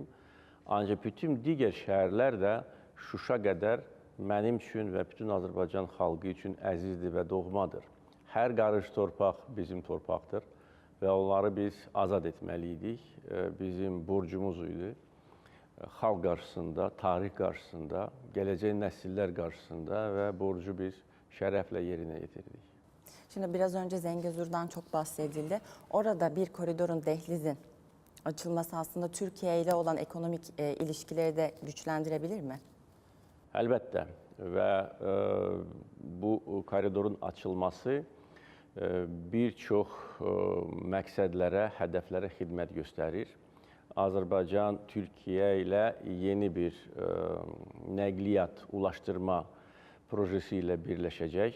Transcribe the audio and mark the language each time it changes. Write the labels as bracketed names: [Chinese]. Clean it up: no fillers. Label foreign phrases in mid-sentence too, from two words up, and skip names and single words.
[Azerbaijani] Ancaq bütün digər şəhərlər də Şuşa qədər mənim üçün və bütün Azərbaycan xalqı üçün əzizdir və doğmadır. Hər qarış torpaq bizim torpaqdır və onları biz azad etməliydik. Bizim borcumuz idi. Xalq qarşısında, tarix qarşısında, gələcək nəsillər qarşısında və borcu biz şərəflə yerinə yetirdik. [Turkish] Şimdi biraz önce Zengezur'dan çok bahsedildi. Orada bir koridorun, dehlizin açılması aslında Türkiye ile olan ekonomik ilişkileri de güçlendirebilir mi? [Azerbaijani] Əlbəttə və bu koridorun açılması bir çox məqsədlərə, hədəflərə xidmət göstərir. Azərbaycan Türkiyə ilə yeni bir nəqliyyat, [Turkish] ulaşdırma projesi [Azerbaijani] ilə birləşəcək.